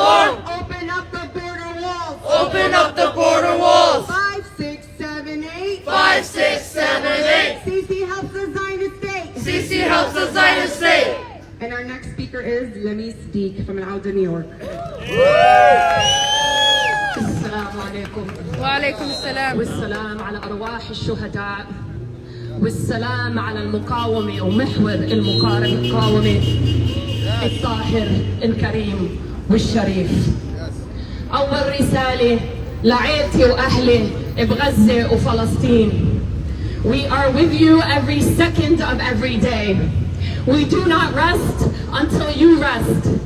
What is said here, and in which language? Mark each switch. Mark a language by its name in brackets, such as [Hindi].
[English] Open up the border walls. Open up the border walls. 5, 6, 7, 8. 5, 6, 7, 8. Sisi helps the Zionist state. Sisi helps the Zionist state. And our next speaker is Lamis Deek from Al-Auda, New York. [Arabic] السلام عليكم. وعليكم السلام. والسلام على أرواح الشهداء، والسلام على المقاومة ومحور المقاومة الطاهر الكريم والشريف. أول رسالة لعائلتي وأهلي بغزة وفلسطين. [English] We are with you every second of every day. We do not rest until you rest.